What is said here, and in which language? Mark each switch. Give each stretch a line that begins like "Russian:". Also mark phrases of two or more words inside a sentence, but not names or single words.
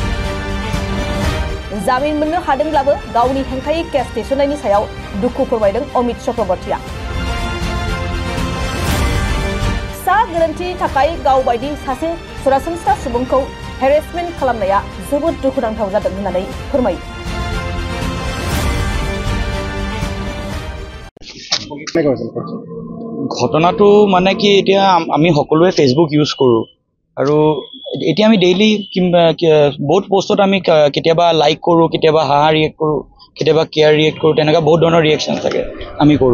Bodo: जामिन मोननो हादोंब्लाबो गावनि हेंथायै केस थिसननायनि सायाव दुखु फोरमायदों अमित चक्रवर्तीया। फिसा गोरोन्थिनि थाखाय गावबायदि सासे सरासनस्रा सुबुंखौ हेरेसमेन्ट खालामनाया जोबोद दुखुनांथाव जादों होननानै फोरमायो।
Assamese: ঘটনাটো মানে কি এতিয়া আমি সকলোৱে
English: Facebook use
Assamese: কৰো আৰু এতিয়া আমি ডেইলি বহুত পোষ্টত আমি কেতিয়াবা লাইক কৰো, কেতিয়াবা হাহা ৰিয়েক্ট কৰো, কেতিয়াবা
English: care react
Assamese: কৰো, তেনেকুৱা বহুত ধৰণৰ ৰিয়েকশ্যন থাকে আমি কৰো।